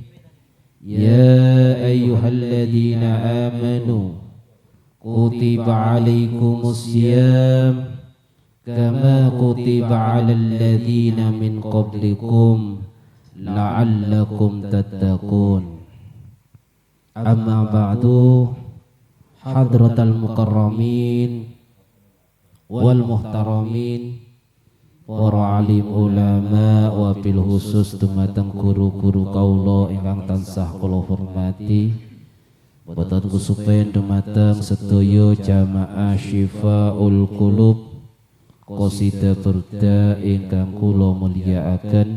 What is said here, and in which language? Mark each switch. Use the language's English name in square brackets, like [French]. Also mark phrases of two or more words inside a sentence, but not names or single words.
[Arabic] يا أيها الذين آمنوا كتب عليكم الصيام كما كتب على الذين من قبلكم لعلكم تتقون. أما بعد. حضرة المكرمين والمحترمين, [Javanese] para alim ulama wa bil khusus dumateng guru-guru kaula ingkang tansah kula hormati. Boten kusupen dumateng sedaya jamaah Syifaul Qulub qasidah burda ingkang kula mulyakaken.